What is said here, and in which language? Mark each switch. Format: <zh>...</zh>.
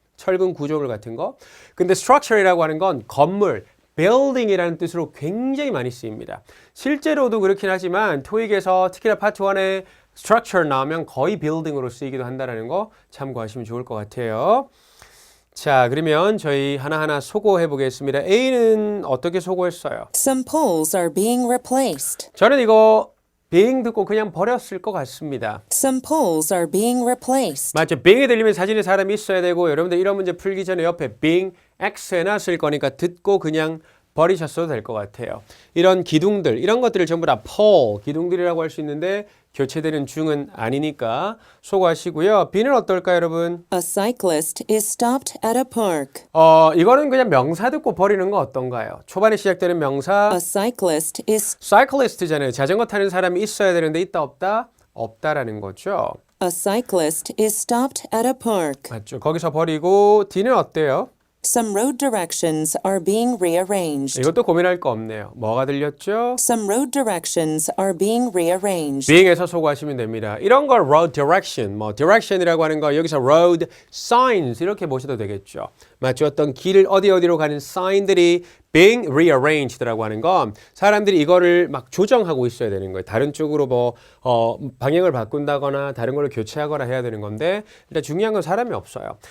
<ko>철근 구조물 같은 거. 근데 structure이라고 하는 건 건물, building이라는 뜻으로 굉장히 많이 쓰입니다. 실제로도 그렇긴 하지만 토익에서 특히나 파트 1에 structure 나오면 거의 building으로 쓰이기도 한다는 거 참고하시면 좋을 것 같아요. 자, 그러면 저희 하나하나 소고해 보겠습니다. A는 어떻게 소고했어요?</ko> <en>Some poles are being replaced.</en> <ko>저는 이거 being 듣고 그냥 버렸을 것 같습니다.</ko> <en>Some poles are being replaced.</en> <ko>맞죠? being이 들리면 사진에 사람이 있어야 되고 여러분들 이런 문제 풀기 전에 옆에 being X 해놨을 거니까 듣고 그냥 버리셨어도 될 것 같아요. 이런 기둥들, 이런 것들을 전부 다 pole, 기둥들이라고 할 수 있는데 교체되는 중은 아니니까 소거하시고요. B는 어떨까요, 여러분?</ko> <en>A cyclist is stopped at a park.</en> <ko>이거는 그냥 명사 듣고 버리는 거 어떤가요? 초반에 시작되는 명사</ko> <en>A cyclist is</en> <ko>cyclist잖아요. 자전거 타는 사람이 있어야 되는데 있다 없다? 없다라는 거죠.</ko> <en>A cyclist is stopped at a park.</en> <ko>맞죠. 거기서 버리고 D는 어때요?</ko> <en>Some road directions are being rearranged.</en> <ko>이것도 고민할 거 없네요. 뭐가 들렸죠?</ko> <en>Some road directions are being rearranged.</en> <ko>being에서 소거하시면 됩니다. 이런 걸 road direction, direction이라고 하는 거 여기서 road signs 이렇게 보셔도 되겠죠. 맞죠? 어떤 길을 어디로 가는 sign들이 being rearranged라고 하는 건 사람들이 이거를 막 조정하고 있어야 되는 거예요. 다른 쪽으로 방향을 바꾼다거나 다른 걸로 교체하거나 해야 되는 건데 일단 중요한 건 사람이 없어요.</ko>